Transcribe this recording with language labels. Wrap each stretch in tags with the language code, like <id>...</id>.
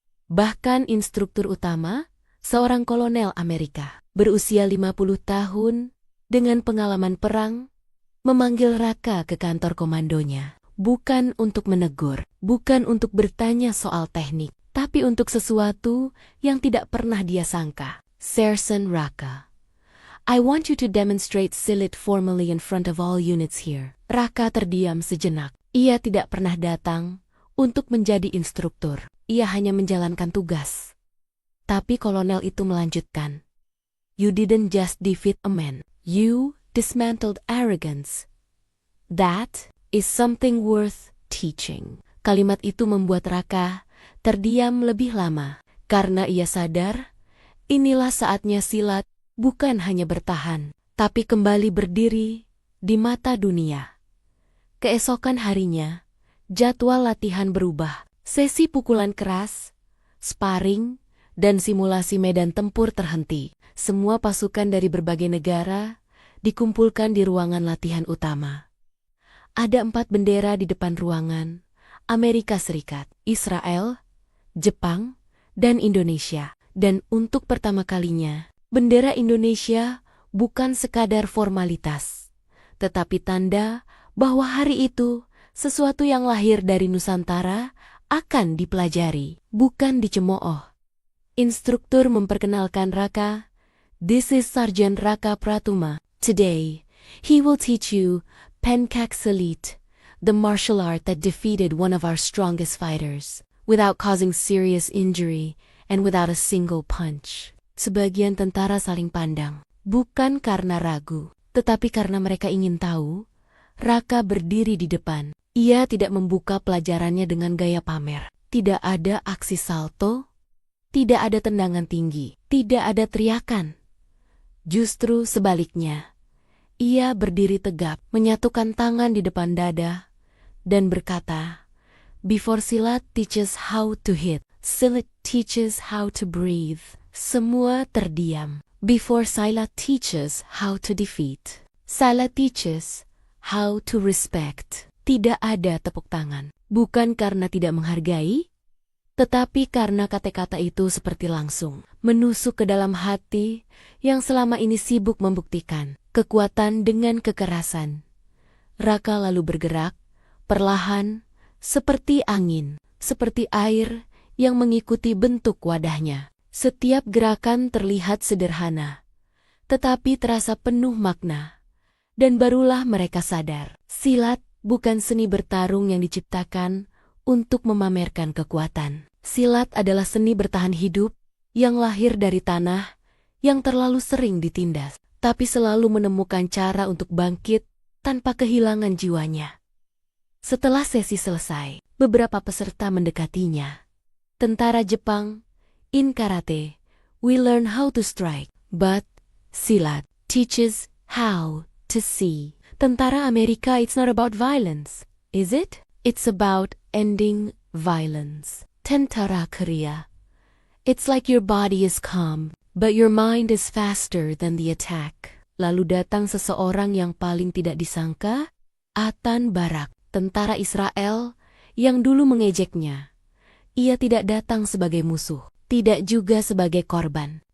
<id>Bahkan instruktur utama, seorang kolonel Amerika, berusia 50 tahun, dengan pengalaman perang, memanggil Raka ke kantor komandonya. Bukan untuk menegur, bukan untuk bertanya soal teknik, tapi untuk sesuatu yang tidak pernah dia sangka.</id> <en>Sergeant Raka, I want you to demonstrate silat formally in front of all units here.</en> <id>Raka terdiam sejenak. Ia tidak pernah datang untuk menjadi instruktur. Ia hanya menjalankan tugas. Tapi kolonel itu melanjutkan.</id> <en>You didn't just defeat a man. You dismantled arrogance. That is something worth teaching.</en> <id>Kalimat itu membuat Raka terdiam lebih lama. Karena ia sadar, inilah saatnya silat bukan hanya bertahan, tapi kembali berdiri di mata dunia. Keesokan harinya, jadwal latihan berubah. Sesi pukulan keras, sparring, dan simulasi medan tempur terhenti. Semua pasukan dari berbagai negara dikumpulkan di ruangan latihan utama. Ada 4 bendera di depan ruangan: Amerika Serikat, Israel, Jepang, dan Indonesia. Dan untuk pertama kalinya, bendera Indonesia bukan sekadar formalitas, tetapi tanda bahwa hari itu sesuatu yang lahir dari Nusantara akan dipelajari, bukan dicemooh. Instruktur memperkenalkan Raka.</id> <en>This is Sergeant Raka Pratuma. Today, he will teach you Pencak Silat, the martial art that defeated one of our strongest fighters, without causing serious injury and without a single punch.</en> <id>Sebagian tentara saling pandang, bukan karena ragu, tetapi karena mereka ingin tahu. Raka berdiri di depan. Ia tidak membuka pelajarannya dengan gaya pamer. Tidak ada aksi salto, tidak ada tendangan tinggi, tidak ada teriakan. Justru sebaliknya, ia berdiri tegap, menyatukan tangan di depan dada, dan berkata,</id> <en>"Before silat teaches how to hit, silat teaches how to breathe."</en> <id>Semua terdiam.</id> <en>Before silat teaches how to defeat, silat teaches how to respect.</en> <id>Tidak ada tepuk tangan. Bukan karena tidak menghargai, tetapi karena kata-kata itu seperti langsung menusuk ke dalam hati yang selama ini sibuk membuktikan kekuatan dengan kekerasan. Raka lalu bergerak, perlahan, seperti angin, seperti air yang mengikuti bentuk wadahnya. Setiap gerakan terlihat sederhana, tetapi terasa penuh makna. Dan barulah mereka sadar, silat bukan seni bertarung yang diciptakan untuk memamerkan kekuatan. Silat adalah seni bertahan hidup yang lahir dari tanah yang terlalu sering ditindas, tapi selalu menemukan cara untuk bangkit tanpa kehilangan jiwanya. Setelah sesi selesai, beberapa peserta mendekatinya. Tentara Jepang,</id> <en>in karate, we learn how to strike, but silat teaches how to see.</en> <id>Tentara Amerika,</id> <en>it's not about violence, is it? It's about ending violence.</en> <id>Tentara Korea,</id> <en>it's like your body is calm, but your mind is faster than the attack.</en> <id>Lalu datang seseorang yang paling tidak disangka, Atan Barak, tentara Israel yang dulu mengejeknya. Ia tidak datang sebagai musuh, tidak juga sebagai korban.</id>